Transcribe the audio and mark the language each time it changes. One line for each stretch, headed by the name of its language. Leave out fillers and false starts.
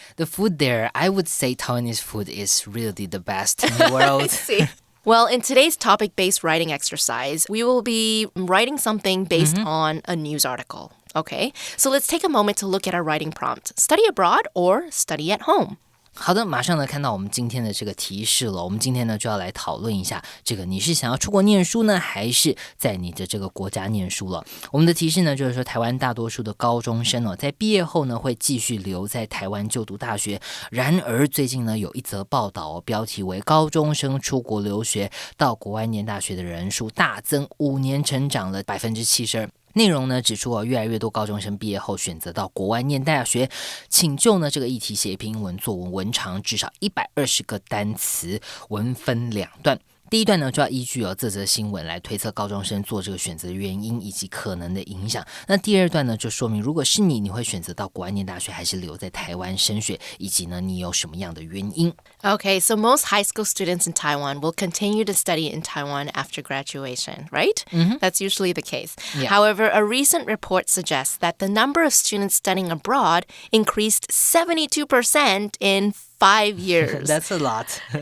English: The food there, I would say Taiwanese food is really the best in the world. I see. Well, in today's topic-based writing exercise, we will be writing something based on a news article. Okay? So let's take a moment to look at our writing prompt. Study abroad or study at home?
Chinese: 好的，马上呢看到我们今天的这个提示了。我们今天呢就要来讨论一下，这个你是想要出国念书呢，还是在你的这个国家念书了？我们的提示呢就是说，台湾大多数的高中生哦，在毕业后呢会继续留在台湾就读大学。然而最近呢有一则报道哦，标题为"高中生出国留学到国外念大学的人数大增，5年成长了72%。内容呢指出越来越多高中生毕业后选择到国外念大学，请就呢这个议题写一篇英文作文，文长至少120个单词，文分2段。第一段呢就要依据这则新闻来推测高中生做这个选择的原因以及可能的影响。那第二段呢就说明，如果是你会选择到国外念大学还是留在台湾升学，以及呢你有什么样的原因。
English: Okay, so most high school students in Taiwan will continue to study in Taiwan after graduation, right? That's usually the case. Yeah. However, a recent report suggests that the number of students studying abroad increased 72% in 5 years. That's a lot.